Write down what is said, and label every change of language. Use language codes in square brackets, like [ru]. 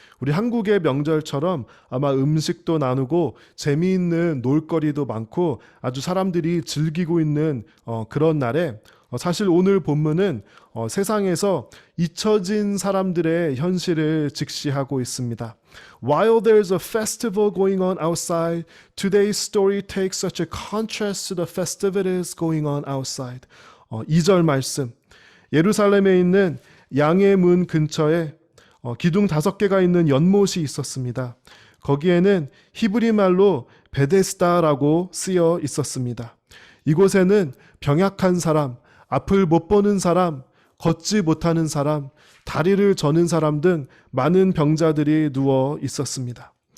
[ko] 우리 한국의 명절처럼 아마 음식도 나누고 재미있는 놀거리도 많고 아주 사람들이 즐기고 있는 그런 날에 사실 오늘 본문은 세상에서 잊혀진 사람들의 현실을 직시하고 있습니다. [en] While there's a festival going on outside, today's story takes such a contrast to the festivities going on outside. [ko] 2절 말씀. 예루살렘에 있는 양의 문 근처에 기둥 5개가 있는 연못이 있었습니다. 거기에는 히브리 말로 베데스다라고 쓰여 있었습니다. 이곳에는 병약한 사람, 앞을 못 보는 사람, 걷지 못하는 사람, 다리를 저는 사람 등 많은 병자들이 누워 있었습니다.